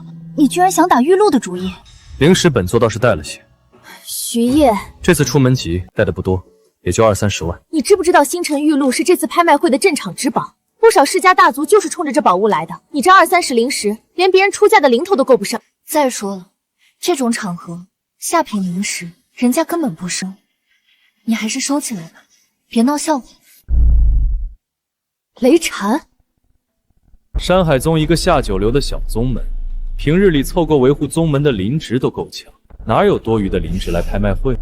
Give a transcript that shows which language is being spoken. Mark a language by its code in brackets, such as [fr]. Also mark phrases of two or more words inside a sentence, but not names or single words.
[zh] 你居然想打玉露的主意？灵石本座倒是带了些。徐烨，这次出门急，带的不多，也就20-30万。你知不知道星辰玉露是这次拍卖会的镇场之宝？不少世家大族就是冲着这宝物来的。你这20-30灵石，连別人出价的零頭都夠不上。再說了，這種場合下品靈石，人家根本不收。你還是收起來吧，別鬧笑話。雷禪，山海宗一個下九流的小宗門，平日裡湊夠維護宗門的靈值都夠強，哪有多餘的靈值來拍賣會？